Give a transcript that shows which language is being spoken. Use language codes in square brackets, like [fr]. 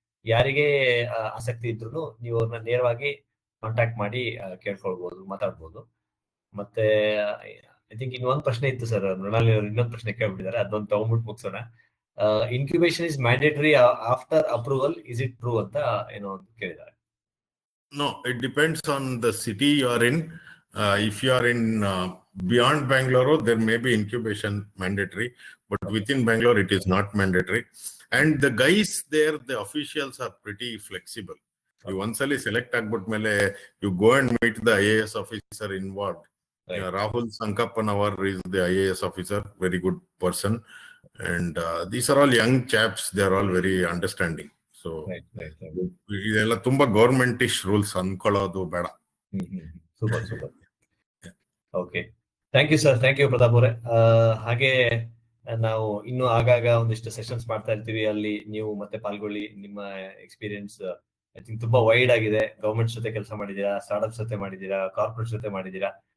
[kn] ಯಾರಿಗೆ ಆಸಕ್ತಿ ಇದ್ರು ನೀವು ಅವ್ರನ್ನ ನೇರವಾಗಿ ಕಾಂಟ್ಯಾಕ್ಟ್ ಮಾಡಿ ಕೇಳ್ಕೊಳ್ಬಹುದು, ಮಾತಾಡ್ಬೋದು. ಮತ್ತೆ ಐ ಥಿಂಕ್ ಇನ್ನೊಂದು ಪ್ರಶ್ನೆ ಇತ್ತು ಸರ್, ಮೃಣಾಲಿ ಅವರು ಇನ್ನೊಂದು ಪ್ರಶ್ನೆ ಕೇಳ್ಬಿಟ್ಟಿದ್ದಾರೆ, ಅದೊಂದು ತಗೊಂಡ್ಬಿಟ್ಟು ಮುಗಿಸೋಣ. [en] incubation is mandatory after approval, is it true [kn] ಅಂತ ಏನೋ ಕೇಳಿದ್ದಾರೆ. [en] No, it depends on the city you are in. If you are in beyond Bangalore, there may be incubation mandatory, but within Bangalore it is not mandatory. And the guys there, the officials are pretty flexible. You once select [kn] agbut mele, [en] you go and meet the IAS officer involved. Right. Rahul Sankapanavar is the IAS officer, very good person. And these are all young chaps, they are all very understanding. [kn] So ಇದೆಲ್ಲ ತುಂಬಾ government ಇಶ್ rules ಅನ್ಕೊಳ್ಳೋದು ಬೇಡ. [en] Super super. Okay, thank you sir. Thank you Pratap ಅವರೇ. [kn] ಹಾಗೆ ನಾವು ಇನ್ನು ಆಗಾಗ ಒಂದಿಷ್ಟು sessions ಮಾಡ್ತಾ ಇರ್ತೀವಿ, ಅಲ್ಲಿ ನೀವು ಮತ್ತೆ ಪಾಲ್ಗೊಳ್ಳಿ. ನಿಮ್ಮ ಎಕ್ಸ್ಪೀರಿಯನ್ಸ್ ಐ ಥಿಂಕ್ ತುಂಬಾ ವೈಡ್ ಆಗಿದೆ. ಗವರ್ಮೆಂಟ್ ಜೊತೆ ಕೆಲಸ ಮಾಡಿದೀರಾ, ಸ್ಟಾರ್ಟ್ಅಪ್ಸ್ ಜೊತೆ ಮಾಡಿದೀರಾ, ಕಾರ್ಪೊರೇಟ್ ಜೊತೆ ಮಾಡಿದೀರಾ.